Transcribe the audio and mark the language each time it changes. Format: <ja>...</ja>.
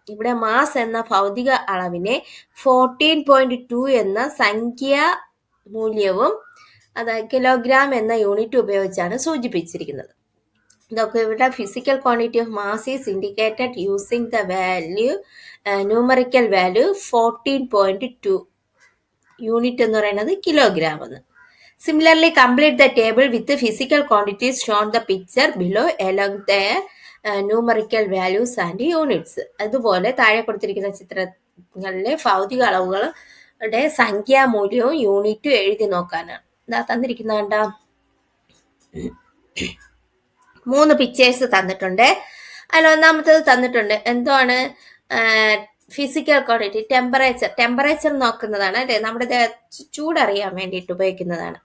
<ml>ഇവിടെ മാസ് എന്ന ഭൗതിക അളവിനെ 14.2 എന്ന സംഖ്യാ മൂല്യവും അതായത് കിലോഗ്രാം എന്ന യൂണിറ്റ് ഉപയോഗിച്ചാണ് സൂചിപ്പിച്ചിരിക്കുന്നത്. ഇതൊക്കെ ഇവിടെ</ml> <en>physical quantity of mass is indicated using the value numerical value 14.2</en> <ml>unit എന്ന് പറയുന്നത് കിലോഗ്രാം എന്ന്.</ml> <en>Similarly, complete the table with the physical quantities shown the picture below along their numerical values and units.</en> <ml>അതുപോലെ താഴെ കൊടുത്തിരിക്കുന്ന ചിത്രങ്ങളിലെ ഭൗതിക അളവുകളുടെ സംഖ്യാമൂല്യവും യൂണിറ്റും എഴുതി നോക്കാനാണ്. ഇതാ തന്നിരിക്കുന്ന കണ്ട 3 പിക്ചേഴ്സ് തന്നിട്ടുണ്ട്. അതിൽ ഒന്നാമത്തേത് തന്നിട്ടുണ്ട് എന്താണ് ഫിസിക്കൽ ക്വാണ്ടിറ്റി, ടെമ്പറേച്ചർ നോക്കുന്നതാണ് അല്ലേ, നമ്മുടെ ചൂടറിയാൻ വേണ്ടിയിട്ട് ഉപയോഗിക്കുന്നതാണ്.</ml>